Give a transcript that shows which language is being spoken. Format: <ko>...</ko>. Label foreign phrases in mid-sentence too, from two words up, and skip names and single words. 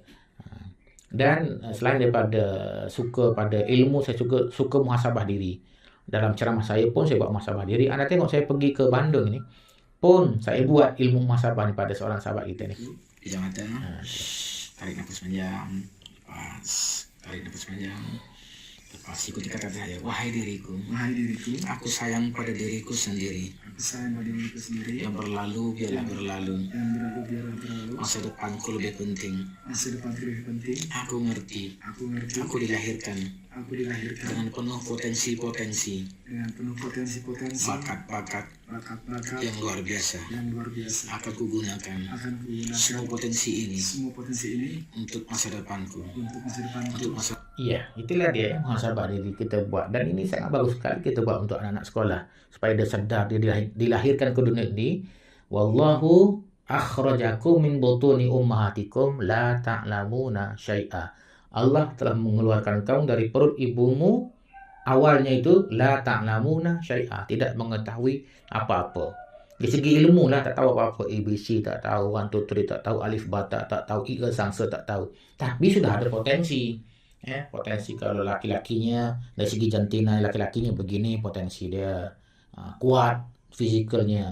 <ms>Dan selain daripada suka pada ilmu, saya suka muhasabah diri. Dalam ceramah saya pun saya buat muhasabah diri. Anda tengok saya pergi ke Bandung ini pun saya buat ilmu muhasabah ni pada seorang sahabat kita ni. Pejam mata. Tarik nafas panjang. Lepas. Tarik nafas panjang. Lepas ikuti kata saya. Wahai diriku, aku sayang pada diriku sendiri. Yang berlalu biarlah berlalu. Masa depanku lebih penting. Aku ngerti. Aku dilahirkan dengan penuh potensi-potensi, bakat-bakat yang luar biasa. Akan kugunakan semua potensi ini untuk masa depanku. Iya, itulah dia muhasabah diri kita buat. Dan ini sangat bagus sekali kita buat untuk anak-anak sekolah, supaya dia sadar dia dilahirkan ke dunia ini.</ms> <ar>والله أخرجكم من بطون أمهاتكم لا تعلمون شيئا.</ar> <ms>Allah telah mengeluarkan kamu dari perut ibumu. Awalnya itu</ms> <ar>لا تعلمون شيئا,</ar> <ms>tidak mengetahui apa-apa. Dari segi ilmu lah, tak tahu apa-apa. ABC tak tahu, 1, 2, 3 tak tahu, alif ba tak tahu, ika sangsa tak tahu. Tapi sudah ada potensi. Potensi kalau laki-lakinya, dari segi jantina laki-lakinya begini, potensi dia kuat fizikalnya.</ms>